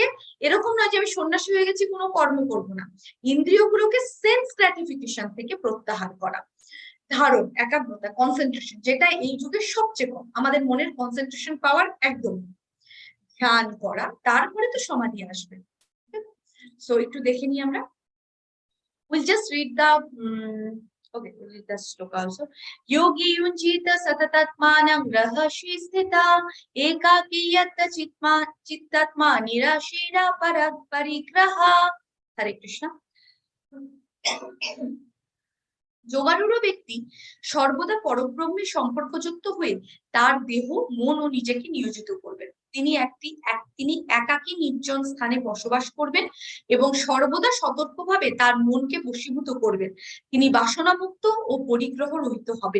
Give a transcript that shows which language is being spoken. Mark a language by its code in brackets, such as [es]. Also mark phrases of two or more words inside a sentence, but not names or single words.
[bn] এরকম নয় যে আমি সন্ন্যাসী হয়ে গেছি কোনো কর্ম করবো না, ইন্দ্রিয়গুলোকে [en] sense gratification [bn] থেকে প্রত্যাহার করা। ধারণ একাগ্রতা, কনসেন্ট্রেশন, যেটা এই যুগে সবচেয়ে কম, আমাদের মনের কনসেন্ট্রেশন পাওয়ার একদম। ধ্যান করা, তারপরে তো সমাধি আসবে। সো একটু দেখে নিই আমরা। [en] We'll just read the okay, we'll read the shloka also. [sa] योगी युञ्जीत सततात्मानम् रहसि स्थित एकाकी यत चित्तात्मा निराशीर पराग परिग्रह. हरे कृष्ण. [bn] যোগারূঢ় ব্যক্তি সর্বদা পরব্রহ্মে সম্পর্কযুক্ত হয়ে তার দেহ, মন ও নিজেকে নিয়োজিত করবেন। তিনি একাকী নির্জন স্থানে বসবাস করবেন এবং সর্বদা সতর্কভাবে তার মনকে বশীভূত করবেন। তিনি বাসনামুক্ত ও পরিগ্রহ রহিত হবেন।